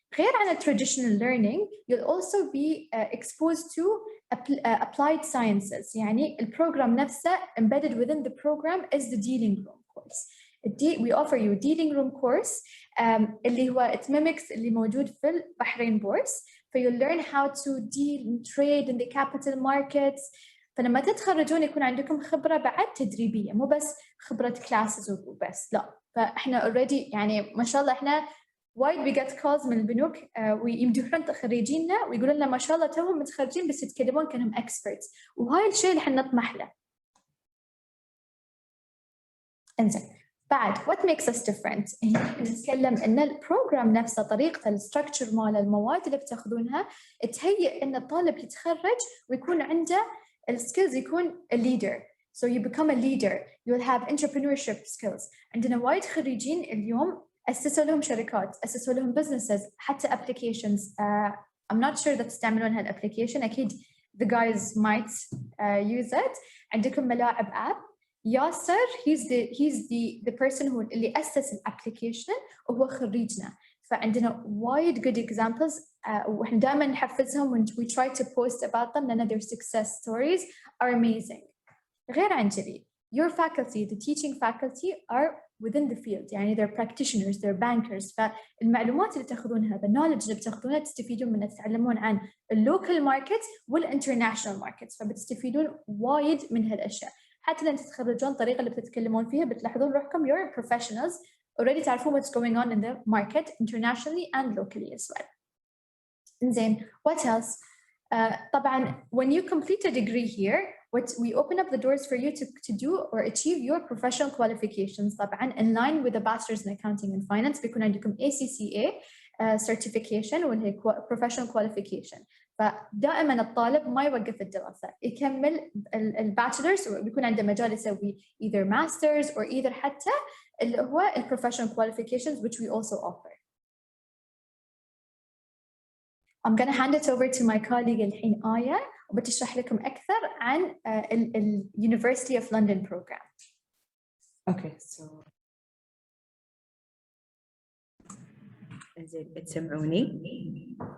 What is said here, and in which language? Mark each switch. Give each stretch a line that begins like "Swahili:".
Arabic: غير عن
English: traditional learning, you'll also be exposed to applied sciences.
Arabic: يعني البروجرام نفسه
English: embedded within the program is the dealing room course. We offer you dealing room course
Arabic: اللي هو
English: it mimics
Arabic: اللي موجود في البحرين بورس.
English: you'll learn how to deal and trade in the capital markets.
Arabic: فلما تتخرجون يكون عندكم خبرة بعد تدريبية مو بس خبرة classes وبس لا. فاحنا already يعني ما شاء الله احنا وايد
English: we get calls
Arabic: من البنوك ويمدحون خريجينا ويقولون لنا ما شاء الله توهم متخرجين بس يتكلمون كانهم experts. وهاي الشيء اللي احنا نطمح له. انزين بعد
English: what makes us different؟
Arabic: نتكلم ان البروجرام نفسه طريقته الستراكشر مال المواد اللي بتاخذونها تهيئ ان الطالب يتخرج ويكون عنده السكيلز يكون
English: a leader. So you become a leader. You'll have entrepreneurship skills.
Arabic: عندنا وايد خريجين اليوم أسسوا لهم شركات، أسسوا لهم businesses، حتى applications.
English: I'm not sure that
Arabic: تستعملون هالapplication. أكيد
English: the guys might use it.
Arabic: عندكم ملاعب app. ياسر
English: he's the person who
Arabic: اللي أسس الapplication وهو خريجنا. فعندنا وايد
English: good examples
Arabic: وإحنا دائما نحفزهم
English: when we try to post about them
Arabic: لأن
English: their success stories are amazing. غير عن كذي your faculty, the teaching faculty are within the field. يعني they're practitioners, they're bankers.
Arabic: فالمعلومات اللي تاخذونها
English: the knowledge
Arabic: اللي بتاخذونها تستفيدون منها تتعلمون عن
English: local markets
Arabic: والinternational markets. فبتستفيدون وايد من هالأشياء. حتى لما تتخرجون الطريقة اللي بتتكلمون فيها بتلاحظون روحكم
English: you're professionals already
Arabic: تعرفون
English: what's going on in the market internationally and locally as well. زين what else? طبعا when you complete a degree here we open up the doors for you to do or achieve your professional qualifications طبعا in line with the Bachelor's in Accounting and Finance.
Arabic: بيكون عندكم ACCA certification واللي هي
English: professional qualification.
Arabic: فدائما الطالب ما يوقف الدراسة يكمل الباتشلرز وبيكون عنده مجال يسوي
English: either masters or either
Arabic: حتى اللي هو
English: professional qualifications which we also offer. I'm going to hand it over to my colleague
Arabic: الحين آية وبتشرح لكم أكثر عن ال
English: University of London program. Okay, so
Arabic: إنزين بتسمعوني؟